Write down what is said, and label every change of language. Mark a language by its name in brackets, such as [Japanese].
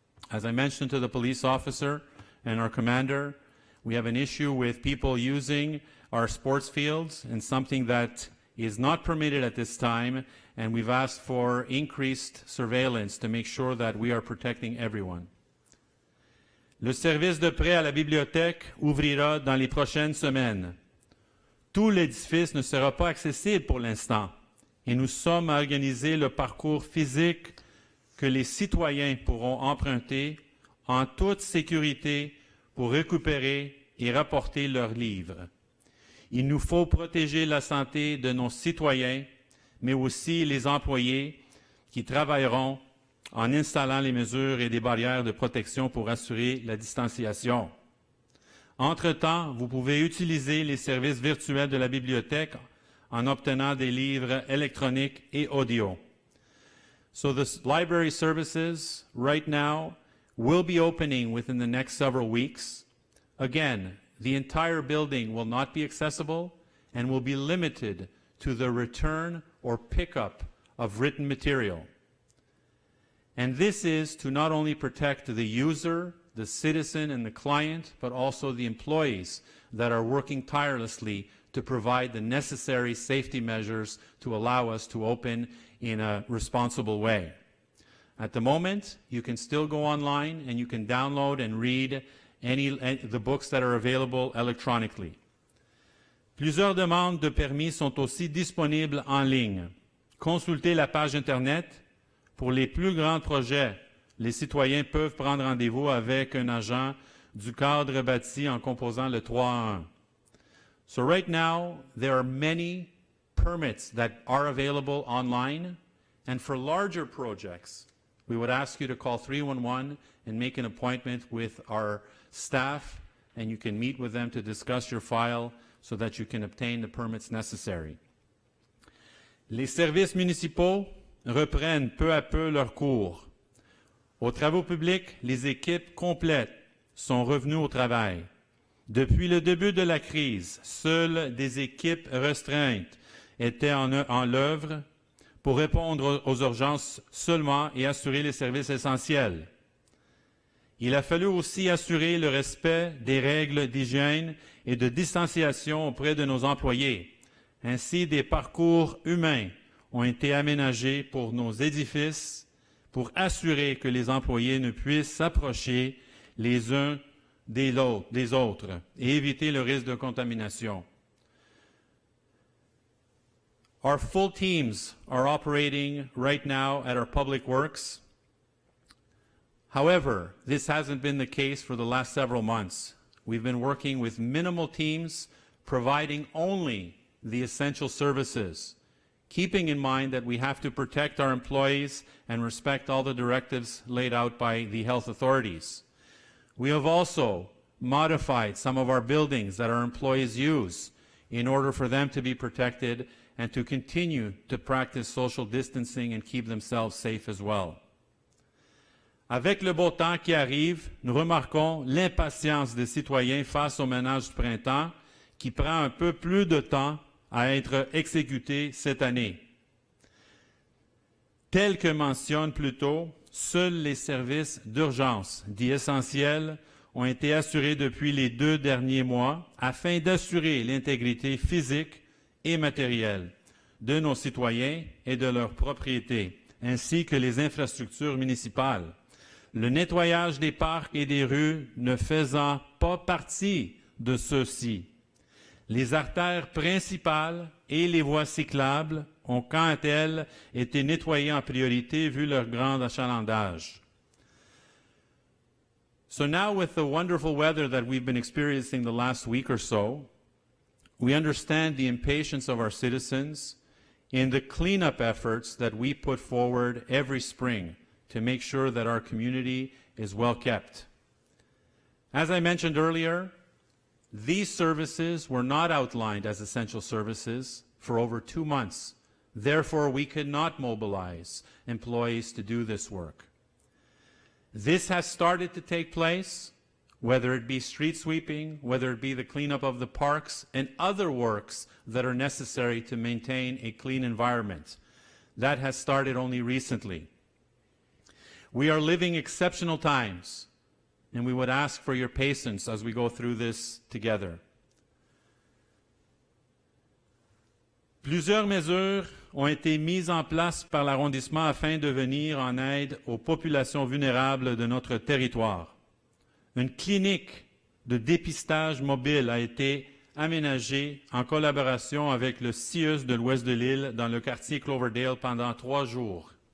[English] As I mentioned to the police officer and our commander, we have an issue with people using our sports fields and something that is not permitted at this time, and we've asked for increased surveillance to make sure that we are protecting everyone. [French] Le service de prêt à la bibliothèque ouvrira dans les prochaines semaines. Tout l'édifice ne sera pas accessible pour l'instant, et nous sommes à organiser le parcours physique que les citoyens pourront emprunter en toute sécurité pour récupérer et rapporter leurs livres. Il nous faut protéger la santé de nos citoyens, mais aussi les employés qui travailleront en installant les mesures et des barrières de protection pour assurer la distanciation. Entre-temps, vous pouvez utiliser les services virtuels de la bibliothèque en obtenant des livres électroniques et audio. [English] So the library services right now will be opening within the next several weeks. Again, the entire building will not be accessible and will be limited to the return or pickup of written material. And this is to not only protect the user, the citizen, and the client, but also the employees that are working tirelessly to provide the necessary safety measures to allow us to open in a responsible way. At the moment, you can still go online and you can download and read the books that are available electronically. [French] Plusieurs demandes de permis sont aussi disponibles en ligne. Consultez la page Internet. Pour les plus grands projets, les citoyens peuvent prendre rendez-vous avec un agent du cadre bâti en composant le 3-1. [English] So right now, there are many permits that are available online, and for larger projects, we would ask you to call 311 and make an appointment with our staff, and you can meet with them to discuss your file so that you can obtain the permits necessary. [French] Les services municipaux reprennent peu à peu leur cours. Aux travaux publics, les équipes complètes sont revenues au travail. Depuis le début de la crise, seules des équipes restreintes étaient en l'œuvre pour répondre aux urgences seulement et assurer les services essentiels. Il a fallu aussi assurer le respect des règles d'hygiène et de distanciation auprès de nos employés. Ainsi, des parcours humains ont été aménagés pour nos édifices pour assurer que les employés ne puissent s'approcher les uns des autres et éviter le risque de contamination. [English] Our full teams are operating right now at our public works. However, this hasn't been the case for the last several months. We've been working with minimal teams, providing only the essential services, keeping in mind that we have to protect our employees and respect all the directives laid out by the health authorities. We have also modified some of our buildings that our employees use in order for them to be protected and to continue to practice social distancing and keep themselves safe as well. [French] Avec le beau temps qui arrive, nous remarquons l'impatience des citoyens face au ménage du printemps qui prend un peu plus de temps à être exécuté cette année. Tel que mentionne plus tôt, seuls les services d'urgence dits essentiels ont été assurés depuis les 2 derniers mois afin d'assurer l'intégrité physique et matérielle de nos citoyens et de leurs propriétés, ainsi que les infrastructures municipales. Le nettoyage des parcs et des rues ne faisant pas partie de ceux-ci. Les artères principales et les voies cyclables ont quant à elles été nettoyées en priorité vu leur grand achalandage. [English] So now with the wonderful weather that we've been experiencing the last week or so, we understand the impatience of our citizens in the cleanup efforts that we put forward every spring to make sure that our community is well kept. As I mentioned earlier, these services were not outlined as essential services for over 2 months. Therefore, we could not mobilize employees to do this work. This has started to take place, whether it be street sweeping, whether it be the cleanup of the parks, and other works that are necessary to maintain a clean environment. That has started only recently. We are living exceptional times, and we would ask for your patience as we go through this together. [French] Plusieurs mesures ont été mises en place par l'arrondissement afin de venir en aide aux populations vulnérables de notre territoire. Une clinique de dépistage mobile a été aménagée en collaboration avec le CIUS de l'ouest de l'île dans le quartier Cloverdale pendant 3 jours.